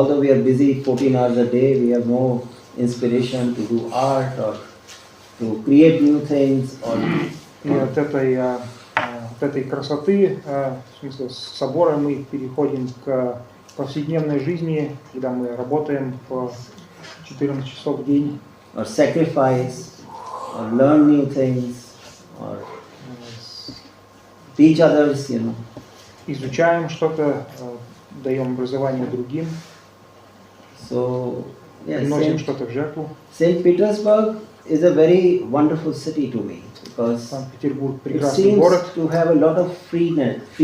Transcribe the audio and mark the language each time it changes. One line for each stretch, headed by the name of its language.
English: Although we are busy 14 hours a day, we have no inspiration to do art or to create new things.
Russian: И от этой красоты, в смысле собора, мы переходим к повседневной жизни, когда мы работаем по 14 часов в день.
English: Or sacrifice, or learn new things, or teach others, you know.
Russian: Изучаем что-то, даем образование другим.
English: So, yes,
Russian: приносим что-то в жертву.
English: St. Petersburg is a very wonderful city to me because it seems to have a lot of freedom.